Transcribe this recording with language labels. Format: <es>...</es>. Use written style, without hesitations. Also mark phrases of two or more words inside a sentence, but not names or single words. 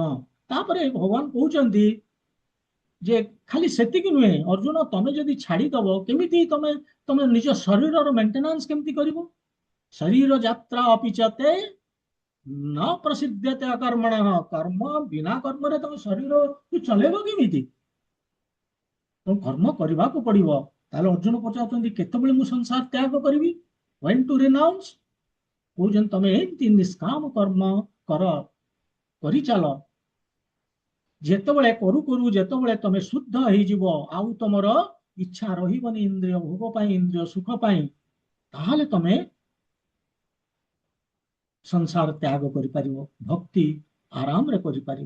<or>ତାପରେ ଭଗବାନ କହୁଛନ୍ତି ଯେ ଖାଲି ସେତିକି ନୁହେଁ ଅର୍ଜୁନ, ତମେ ଯଦି ଛାଡିଦବ, କେମିତି ତମେ ତମେ ନିଜ ଶରୀରର ମେଣ୍ଟେନାନ୍ସ କେମିତି କରିବ?</or> <sa>शरीर यात्रा अपिचते न प्रसिद्धते अकर्मण,</sa> <or>କର୍ମ ବିନା କର୍ମରେ ତମେ ଶରୀରକୁ ଚଲେଇବ କେମିତି? ତେଣୁ କର୍ମ କରିବାକୁ ପଡିବ। ତାହେଲେ ଅର୍ଜୁନ ପଚାରୁଛନ୍ତି କେତେବେଳେ ମୁଁ ସଂସାର ତ୍ୟାଗ କରିବି?</or> <en>when to renounce</en> <or>କହୁଛନ୍ତି ତମେ ଏମିତି ନିଷ୍କାମ କର୍ମ କର କରିଚାଲ, ଯେତେବେଳେ କରୁ କରୁ ଯେତେବେଳେ ତମେ ଶୁଦ୍ଧ ହେଇଯିବ, ଆଉ ତମର ଇଚ୍ଛା ରହିବନି ଇନ୍ଦ୍ରିୟ ଭୋଗ ପାଇଁ, ଇନ୍ଦ୍ରିୟ ସୁଖ ପାଇଁ, ତାହେଲେ ତମେ ସଂସାର ତ୍ୟାଗ କରିପାରିବ, ଭକ୍ତି ଆରାମରେ କରିପାରିବ।</or>